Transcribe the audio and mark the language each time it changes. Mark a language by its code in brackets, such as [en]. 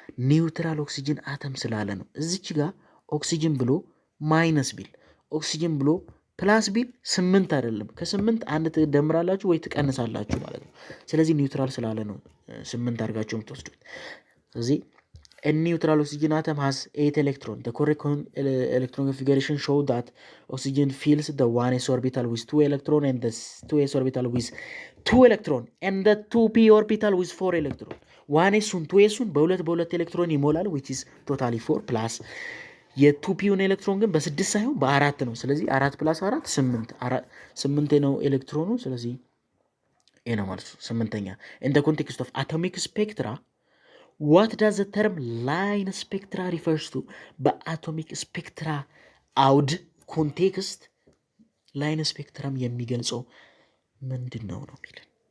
[am] ኒውትራል ኦክሲጅን አተም ስላለ ነው። እዚች ጋር ኦክሲጅን ብሎ ማይነስ ቢል ኦክሲጅን ብሎ ፕላስ ቢል 8 አይደለም፣ ከ8 አንድ ትደምራላችሁ ወይ ትቀንሳላችሁ ማለት ነው። ስለዚህ ኒውትራል ስላለ ነው 8 አድርጋችሁ የምትወስዱት። ስለዚህ [en] neutral oxygen atom has 8 electrons. The correct electron configuration show that oxygen fills the 1s orbital with 2 electrons and the 2s orbital with 2 electrons and the 2p orbital with 4 electrons። [am] 1sን 2sን በሁለት ኤሌክትሮን ይሞላል [en] which is totally 4 plus [am] የቱፒውን ኤሌክትሮን ግን በ6 ሳይሆን በ4 ነው። ስለዚህ 4 + 4 8 ነው ኤሌክትሮኑ። ስለዚህ ይሄ ነው ማለት ነው። 8ኛ [en] in the context of atomic spectra what does the term line spectra refers to? [am] በአቶሚክ ስፔክትራ አውድ ኮንቴክስት ላይን ስፔክትራም የሚገልጸው ምንድን ነው የሚለን።